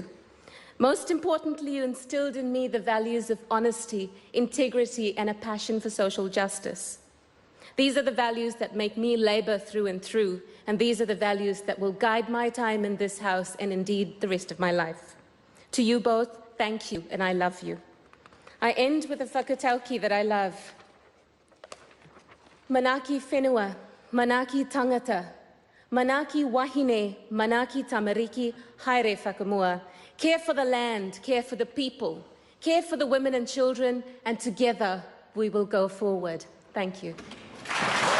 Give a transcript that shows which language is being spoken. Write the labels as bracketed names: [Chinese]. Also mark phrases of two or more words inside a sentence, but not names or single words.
[English] Most importantly, you instilled in me the values of honesty, integrity, and a passion for social justice. These are the values that make me labour through and through, and these are the values that will guide my time in this House and indeed the rest of my life. To you both, thank you, and I love you. I end with a whakatauki that I love. [Māori] Manaki whenua, manaki tangata, manaki wahine, manaki tamariki, haere whakamua. [English] Care for the land, care for the people, care for the women and children, and together we will go forward. Thank you.